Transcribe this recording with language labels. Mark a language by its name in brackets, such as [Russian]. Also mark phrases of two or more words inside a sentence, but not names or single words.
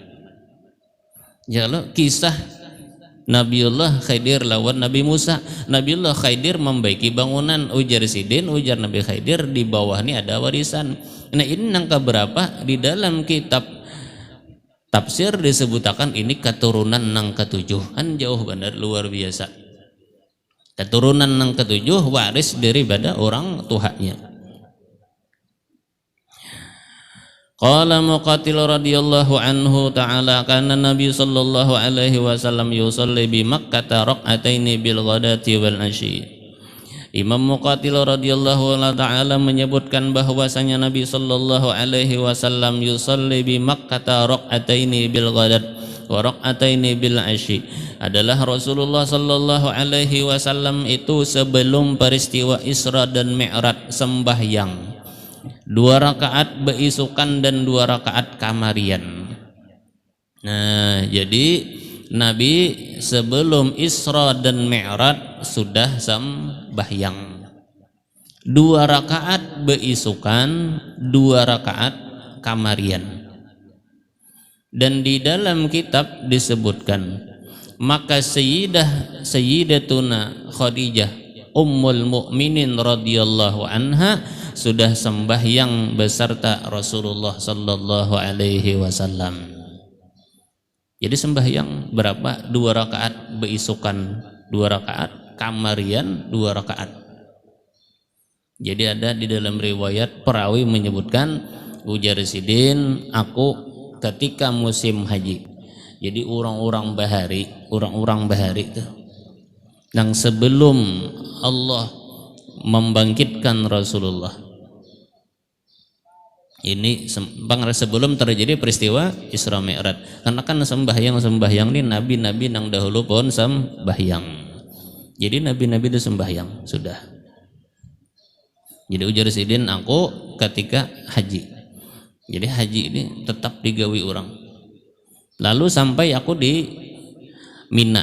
[Banjar] Ya kalau kisah Nabiullah Khidir lawan Nabi Musa, Nabiullah Khidir membaiki bangunan, ujar Sidin, ujar Nabi Khidir, di bawah ini ada warisan. Nah ini nang keberapa di dalam kitab tafsir disebutakan ini keturunan nang ketujuh, kan jauh benar, luar biasa. Keturunan yang ketujuh waris daripada orang tuanya. [Arabic] قال مقاتل رضي الله عنه تعالى كان النبي صلى الله عليه وسلم يصلي بمكة ركعتين بالغداة والعشي. [Banjar] Imam Muqatil [Arabic] رضي الله تعالى [Banjar] menyebutkan bahwasanya Nabi [Arabic] صلى الله عليه وسلم يصلي بمكة ركعتين بالغداة وركعتين بالعشي. [Banjar] Adalah Rasulullah [Arabic] صلى الله عليه وسلم [Banjar] itu sebelum peristiwa Isra dan Mi'raj sembahyang 2 rakaat beisukan dan 2 rakaat kamarian. Nah, jadi Nabi sebelum Isra dan Mi'raj sudah sembahyang 2 rakaat beisukan, 2 rakaat kamarian. Dan di dalam kitab disebutkan, maka Sayyidatuna Khadijah [Arabic] أم المؤمنين رضي الله عنها [Banjar] sudah sembahyang beserta Rasulullah [Arabic] صلى الله عليه وسلم. [Banjar] Jadi sembahyang berapa? 2 rakaat beisukan, 2 rakaat kamarian, 2 rakaat. Jadi ada di dalam riwayat perawi menyebutkan, ujar Sidin, aku ketika musim haji. Jadi orang-orang bahari itu yang sebelum Allah membangkitkan Rasulullah, ini sebelum terjadi peristiwa Isra Mi'raj, karena kan sembahyang ini nabi-nabi nang dahulu pun sembahyang. Jadi nabi-nabi itu sembahyang sudah. Jadi ujar Sidin, aku ketika haji. Jadi haji ini tetap digawi orang. Lalu sampai aku di Mina.